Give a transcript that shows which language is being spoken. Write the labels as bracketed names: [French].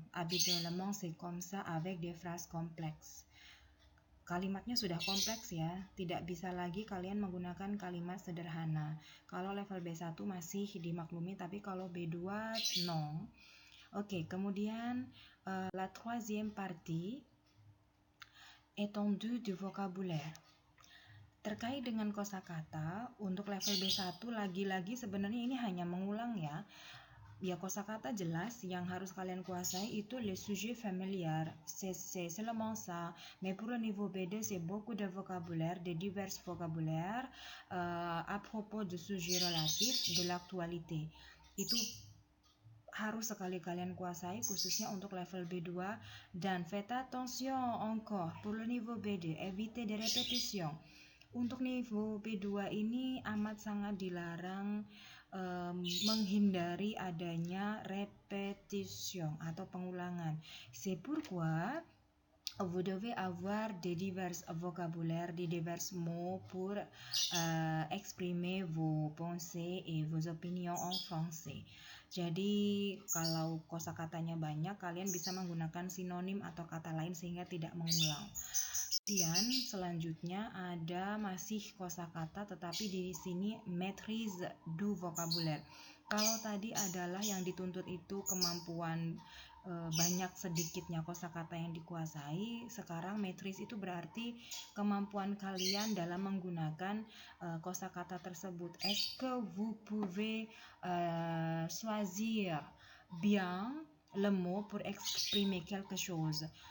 [French] Habituellement c'est comme ça avec des phrases complexes. [Indonesian] Kalimatnya sudah kompleks ya, tidak bisa lagi kalian menggunakan kalimat sederhana. Kalau level B1 masih dimaklumi, tapi kalau B2 non. [French] Oke, [Indonesian] kemudian [French] la troisième partie, étendue du vocabulaire. [Indonesian] Terkait dengan kosakata, untuk level B1 lagi-lagi sebenarnya ini hanya mengulang ya. Ya, kosakata jelas yang harus kalian kuasai itu [French] les sujets familiars, c'est seulement ça. Mais pour le niveau B2 c'est beaucoup de vocabulaire, de divers vocabulaires à propos de sujets relatifs de l'actualité. [Indonesian] Itu harus sekali kalian kuasai khususnya untuk level B2. [French] Dan faites attention encore pour le niveau B2, évitez des répétitions. [Indonesian] Untuk niveau B2 ini amat sangat dilarang menghindari adanya repetition atau pengulangan. [French] C'est pourquoi vous devez avoir des divers vocabulaires, des divers mots pour exprimer vos pensées et vos opinions en français. [Indonesian] Jadi kalau kosakatanya banyak, kalian bisa menggunakan sinonim atau kata lain sehingga tidak mengulang. Kemudian selanjutnya ada masih kosakata, tetapi di sini [French] maîtrise du vocabulaire. [Indonesian] Kalau tadi adalah yang dituntut itu kemampuan banyak sedikitnya kosakata yang dikuasai, sekarang maîtrise itu berarti kemampuan kalian dalam menggunakan kosakata tersebut. [French] Est-ce que vous pouvez choisir bien le mot pour exprimer quelque chose?